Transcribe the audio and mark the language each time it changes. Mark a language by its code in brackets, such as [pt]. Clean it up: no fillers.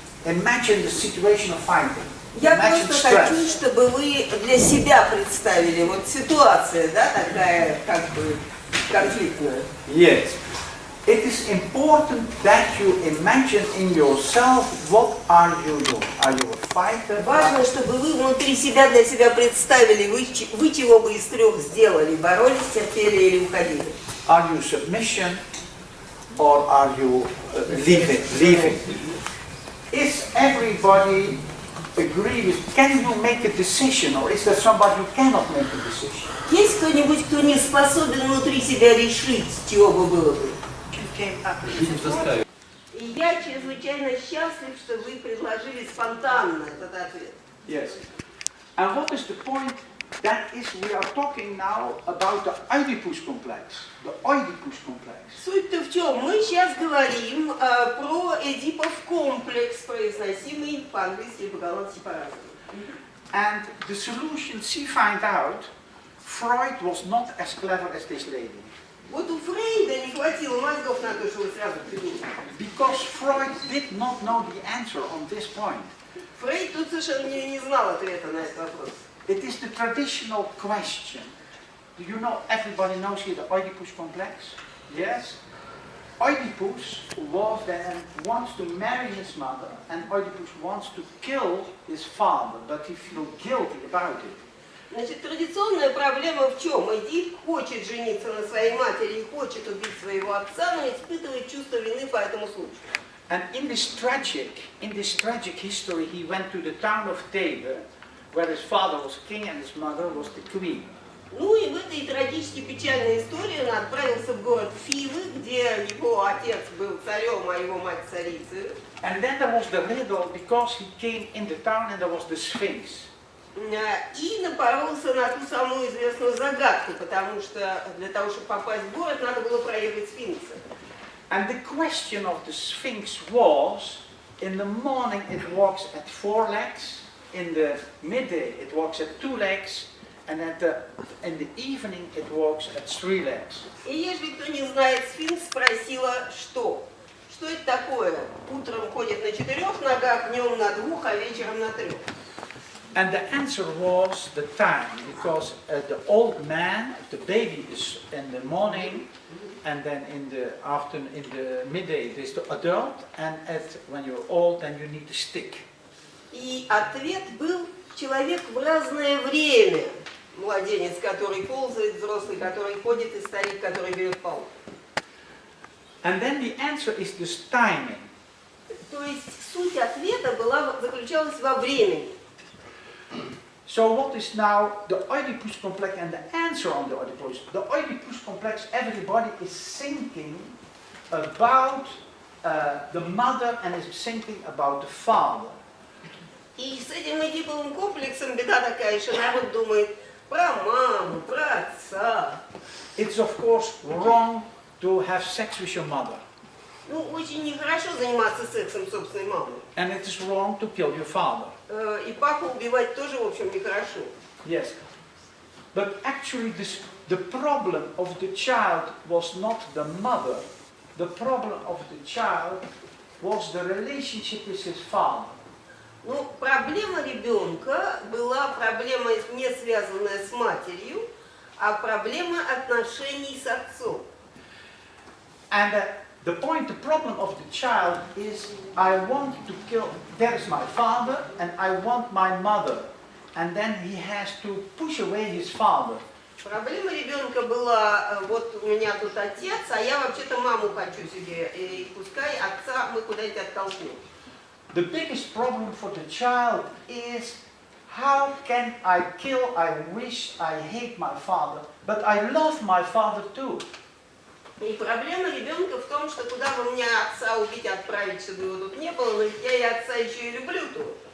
[en] Imagine the situation of fighting. [ru] Я [en] Imagine [ru] просто [en] stress. [ru] хочу, чтобы вы для себя представили, вот ситуация, да, такая, как бы, конфликтная. [en] Yes. It is important that you imagine in yourself what are you doing. Are you a fighter? [ru] Важно, чтобы вы внутри себя для себя представили, вы чего бы из трех сделали, боролись, терпели или уходили. [en] Are you submission or are you leaving? Is everybody agree with, can you make a decision, or is there somebody who cannot make a decision? [ru] Есть кто-нибудь, кто не способен внутри себя решить, чего бы было бы? И я чрезвычайно счастлив, что вы предложили спонтанно этот ответ. [en] Yes. And what is the point? That is, we are talking now about the Oedipus complex. The Oedipus complex. [ru] Суть-то в чем? Мы сейчас говорим про Эдипов комплекс, произносимый по-английски и по-голландски по-разному. [en] And the solution she found out, Freud was not as clever as this lady. [ru] Вот у Фрейда не хватило мозгов на то, что вы сразу придумали. [en] Because Freud did not know the answer on this point. [ru] Фрейд тут совершенно не знал ответа на этот вопрос. [en] It is the traditional question. Do you know, everybody knows here the Oedipus complex? Yes? Oedipus was then, wants to marry his mother, and Oedipus wants to kill his father, but he feels guilty about it. [ru] Значит, традиционная проблема в чем? Эдип хочет жениться на своей матери и хочет убить своего отца, но испытывает чувство вины по этому случаю. [en] And in this tragic history, he went to the town of Tema, where his father was king and his mother was the queen. [ru] Ну и в этой трагически печальной истории он отправился в город Фивы, где его отец был царем, а его мать царицей. [en] And then there was the riddle, because he came in the town and there was the Sphinx. [ru] И напоролся на ту самую известную загадку, потому что для того, чтобы попасть в город, надо было проехать сфинкса. [en] And the question of the Sphinx was, in the morning it walks at 4 legs, in the midday it walks at 2 legs, and in the evening it walks at 3 legs. [ru] И если кто не знает, сфинкс спросила, что? Что это такое? Утром ходит на 4 ногах, днем на 2, а вечером на 3. [en] And the answer was the time, because the old man, the baby is in the morning, and then in the afternoon, in the midday it is the adult, and when you're old, then you need a stick. [ru] И ответ был человек в разное время. Младенец, который ползает, взрослый, который ходит, и старик, который берет палку. [en] And then the answer is this timing. [ru] То есть суть ответа заключалась во времени. [en] So what is now the Oedipus complex and the answer on the Oedipus? The Oedipus complex, everybody is thinking about the mother and is thinking about the father. [ru] И с этим эдиповым комплексом беда такая, что народ думает про маму, про отца. [en] It's of course wrong to have sex with your mother. [ru] Ну, очень нехорошо заниматься сексом с собственной мамой. [en] And it is wrong to kill your father. [ru] И папу убивать тоже, в общем, нехорошо. [en] Yes. But actually the problem of the child was not the mother. The problem of the child was the relationship with his father. [ru] Ну, проблема ребенка была проблема, не связанная с матерью, а проблема отношений с отцом. [en] And the problem of the child is, I want to kill, there is my father and I want my mother. And then he has to push away his father. [ru] Проблема ребенка была, вот у меня тут отец, а я вообще-то маму хочу себе, и пускай отца мы куда-нибудь оттолкнем. [en] The biggest problem for the child is, how can I kill, I wish, I hate my father, but I love my father too. [ru] И проблема ребенка в том, что куда бы мне отца убить, отправить, чтобы его тут не было, но ведь я и отца еще и люблю тут.